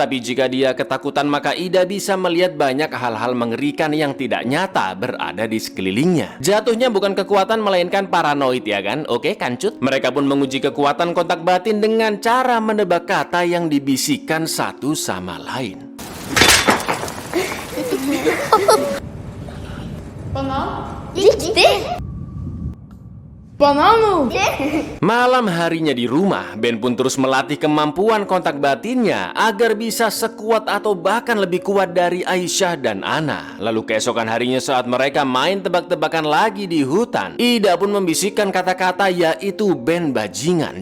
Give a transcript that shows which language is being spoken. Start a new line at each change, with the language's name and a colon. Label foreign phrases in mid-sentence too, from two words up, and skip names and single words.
Indonesian: Tapi jika dia ketakutan maka Ida bisa melihat banyak hal-hal mengerikan yang tidak nyata berada di sekelilingnya. Jatuhnya bukan kekuatan melainkan paranoid ya kan? Oke kancut. Mereka pun menguji kekuatan kontak batin dengan cara menebak kata yang dibisikkan satu sama lain.
Swedish: Banan? Riktigt! Banano!
Indonesian: Malam harinya di rumah, Ben pun terus melatih kemampuan kontak batinnya agar bisa sekuat atau bahkan lebih kuat dari Aisyah dan Ana. Lalu keesokan harinya saat mereka main tebak-tebakan lagi di hutan, Ida pun membisikkan kata-kata yaitu Ben bajingan.